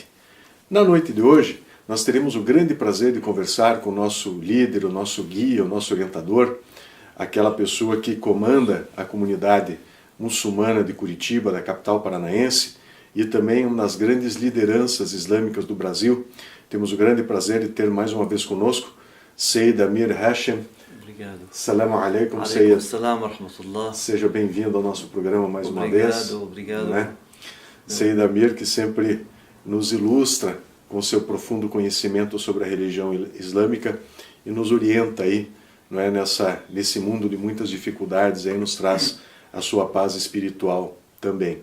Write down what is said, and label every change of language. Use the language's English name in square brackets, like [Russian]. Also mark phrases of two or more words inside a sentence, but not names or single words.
[Portuguese] Na noite de hoje, nós teremos o grande prazer de conversar com o nosso líder, o nosso guia, o nosso orientador, aquela pessoa que comanda a comunidade muçulmana de Curitiba, da capital paranaense, e também uma das grandes lideranças islâmicas do Brasil. Temos o grande prazer de ter mais uma vez conosco Seyyid Amir Hashem. Obrigado. [Arabic] السلام عليكم, Seyyid. Salam ورحمة الله. [Portuguese] Seja bem-vindo ao nosso programa mais uma vez. Obrigado. Né? Seyyid Amir, que sempre nos ilustra com seu profundo conhecimento sobre a religião islâmica e nos orienta aí, não é, nesse mundo de muitas dificuldades, aí nos traz a sua paz espiritual também.